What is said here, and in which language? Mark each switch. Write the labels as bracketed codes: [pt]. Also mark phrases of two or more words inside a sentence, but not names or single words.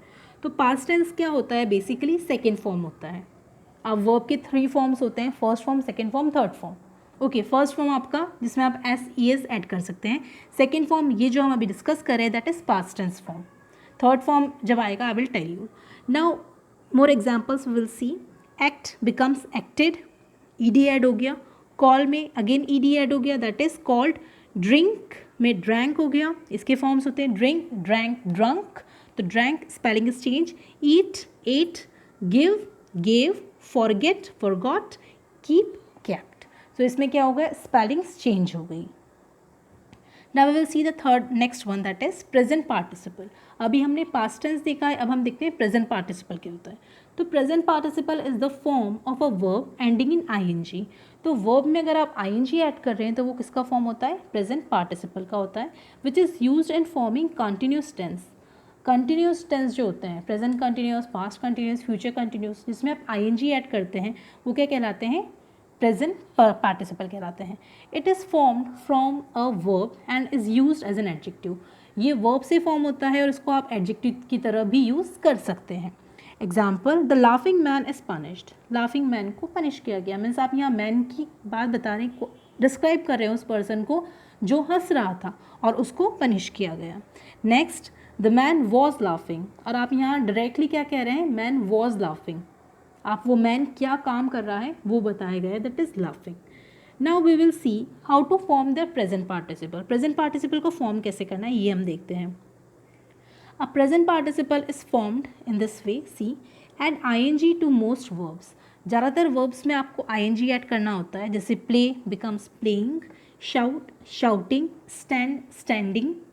[hi] तो [en] past tense [hi] क्या होता है, [en] basically second form [hi] होता है. अब वर्ब के 3 फॉर्म्स होते हैं, [en] first form, second form, third form. okay, first form [hi] आपका जिसमें आप [en] S E S add [hi] कर सकते हैं. [en] second form [hi] ये जो हम अभी डिस्कस कर रहे हैं [en] that is past tense form. third form [hi] जब आएगा [en] I will tell you. now more examples will see. act becomes acted, e d add [hi] हो गया. [en] call में again e d add [hi] हो गया, [en] that is called. drink में drank [hi] हो गया, इसके फॉर्म्स होते हैं [en] drink, drank, drunk, तो drank spelling is change. eat, ate, give, gave, forget, forgot, keep, kept. [hi] तो इसमें क्या हो गया, [en] spellings change [hi] हो गई. [en] Now we will see the third next one, that is present participle. [hi] अभी हमने [en] past tense [hi] देखा है, अब हम देखते हैं [en] present participle [hi] क्या होता है. [en] तो present participle is the form of a verb ending in ing. [hi] तो verb में अगर आप ing ऐड कर रहे हैं तो वो किसका फॉर्म होता है, [en] present participle [hi] का होता है, [en] which is used in forming continuous tense. continuous tense [hi] जो होते हैं, [en] present continuous, past continuous, future continuous, [hi] जिसमें आप [en] ing add [hi] करते हैं वो क्या कहलाते हैं, [en] present participle [hi] कहलाते हैं. [en] it is formed from a verb and is used as an adjective. [hi] ये वर्ब से फॉर्म होता है और इसको आप एडजेक्टिव की तरह भी यूज़ कर सकते हैं. एग्जाम्पल, [en] the laughing man is punished. laughing man [hi] को पनिश किया गया, मीन्स आप यहाँ मैन की बात बता रहे हैं, डिस्क्राइब कर रहे हैं उस पर्सन को जो हंस रहा था और उसको पनिश किया गया. [en] next, the man was laughing, [hi] और आप यहाँ डायरेक्टली क्या कह रहे हैं, [en] man was laughing. [hi] आप वो मैन क्या काम कर रहा है वो बताया गया है, [en] that is laughing. now we will see how to form the present participle. present participle [hi] को फॉर्म कैसे करना है ये हम देखते हैं. [en] a present participle is formed in this way. see, add ing to most verbs. [hi] ज़्यादातर वर्ब्स में आपको [en] ing add [hi] करना होता है, जैसे [en] play becomes playing, shout shouting, stand standing.